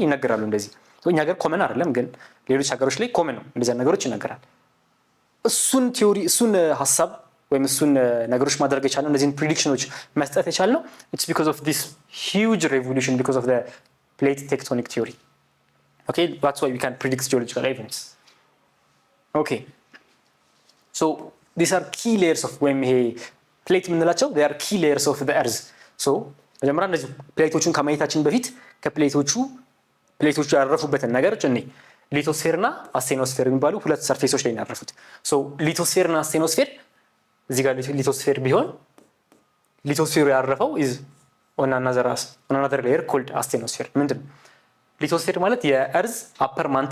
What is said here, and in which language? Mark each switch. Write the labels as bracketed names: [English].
[Amharic] ይነገራሉ እንደዚህ። እኛ ሀገር ኮመን አይደለም፣ ግን ሌሎች ሀገሮች ላይ ኮመን ነው፣ እንደዚህ ነገሮች ይነገራል። እሱን ቲዮሪ እሱን ሀሳብ ወይም እሱን ነገሮች ማድረግ የቻልነው እነዚህን ፕሬዲክሽኖች መስጠት የቻልነው [English] ኢትስ ቢኮዝ ኦፍ ዲስ ሂውጅ ሬቮሉሽን ቢኮዝ ኦፍ ዘ ፕሌት ቴክቶኒክ ቲዮሪ። Okay, that's why we can predict geological events. Okay, so these are key layers of when he plate [Amharic] የምንላቸው [English] they are key layers of the earth. [Amharic] So መጀመሪያ እነዚህ ፕሌቶቹን ከማየታችን በፊት ከፕሌቶቹ ያረፉበትን ነገሮች እኔ ሊቶስፌር እና አስቴኖስፌር የሚባሉ ሁለት ሰርፌሶች ላይ ያረፉት። so ሊቶስፌር እና አስቴኖስፌር እዚህ ጋር ሊቶስፌር ቢሆን ሊቶስፌሩ ያረፈው [English] is on another layer called asthenosphere። [Amharic] ምንድን ነው ሊቶስፌር ማለት የእርዝ አፐር